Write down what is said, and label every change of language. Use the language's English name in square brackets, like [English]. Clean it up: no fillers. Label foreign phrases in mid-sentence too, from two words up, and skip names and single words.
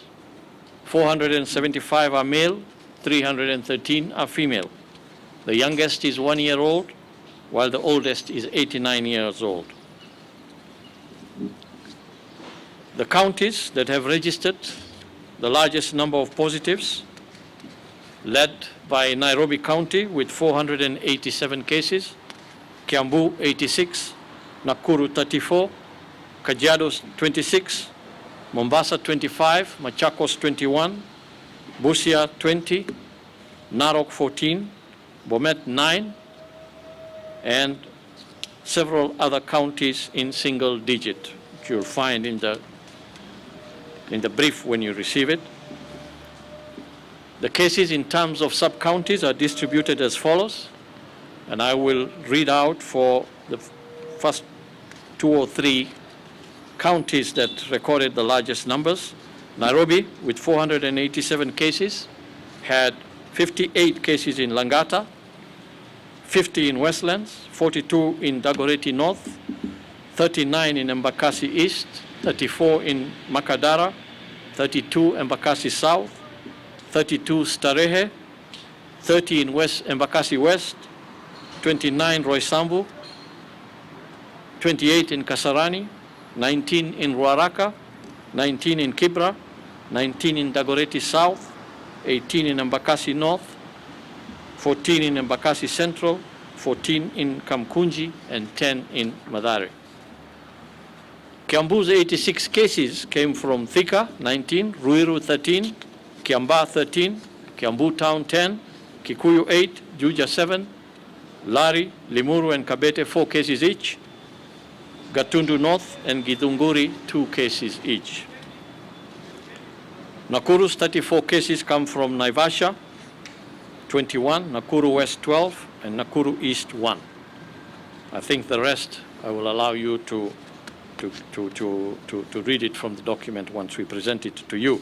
[English] 475 are male, 313 are female. The youngest is 1 year old, while the oldest is 89 years old. The counties that have registered the largest number of positives, led by Nairobi County with 487 cases, Kiambu 86, Nakuru 34, Kajiado 26, Mombasa 25, Machakos 21, Busia 20, Narok 14, Bomet 9, and several other counties in single digit, which you'll find in the brief when you receive it. The cases in terms of sub-counties are distributed as follows, and I will read out for the first 2 or 3 counties that recorded the largest numbers. Nairobi, with 487 cases, had 58 cases in Langata, 50 in Westlands, 42 in Dagoretti North, 39 in Embakasi East, 34 in Makadara, 32 Embakasi South, 32 Starehe, 30 in Embakasi West, 29 Roysambu, 28 in Kasarani, 19 in Ruaraka, 19 in Kibra, 19 in Dagoretti South, 18 in Embakasi North, 14 in Embakasi Central, 14 in Kamkunji, and 10 in Mathare. Kiambu's 86 cases came from Thika, 19, Ruiru 13, Kiambaa 13, Kiambu Town 10, Kikuyu 8, Juja 7, Lari, Limuru, and Kabete 4 cases each, Gatundu North and Githunguri 2 cases each. Nakuru's 34 cases come from Naivasha, 21, Nakuru West 12, and Nakuru East 1. I think the rest I will allow you to read it from the document once we present it to you.